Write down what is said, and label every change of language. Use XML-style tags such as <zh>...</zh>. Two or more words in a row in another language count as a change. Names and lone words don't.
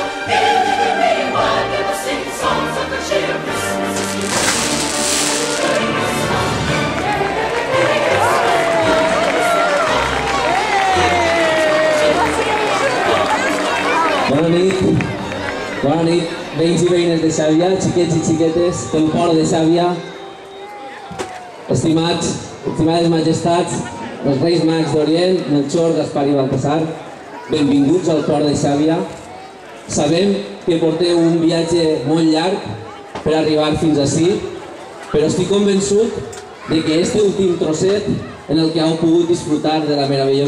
<en>Hailing the rain, while people sing songs of good cheer. Christmas is here. Merry Christmas, Merry Christmas.</en> <ca>Bona nit, veïns i veïnes de Xàbia, xiquets i xiquetes del port de Xàbia. Estimades majestats, els reis mags d'Orient, Melchor, Gaspar i Baltasar, benvinguts al port de Xàbia. Sabem que porteu un viatge molt llarg per arribar fins ací, però estic convençut de que este últim trosset en el que heu pogut disfrutar de la meravellosa</ca>